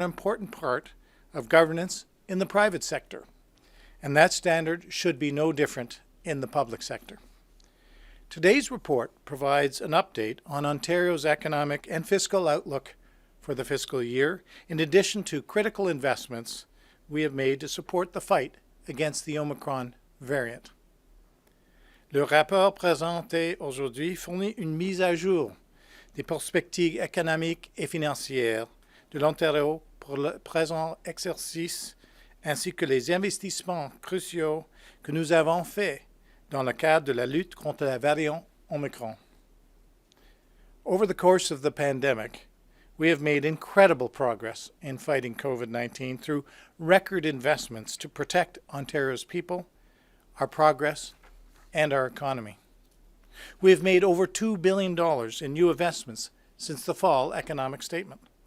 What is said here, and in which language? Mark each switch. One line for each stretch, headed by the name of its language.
English: an important part of governance in the private sector, and that standard should be no different in the public sector. Today's report provides an update on Ontario's economic and fiscal outlook for the fiscal year, in addition to critical investments we have made to support the fight against the Omicron variant.
French: Le rapport présenté aujourd'hui fournit une mise à jour des perspectives économiques et financières de l'Ontario pour le présent exercice, ainsi que les investissements cruciaux que nous avons faits dans le cadre de la lutte contre la variant Omicron.
English: Over the course of the pandemic, we have made incredible progress in fighting COVID-19 through record investments to protect Ontario's people, our progress, and our economy. We have made over $2 billion in new investments since the fall economic statement.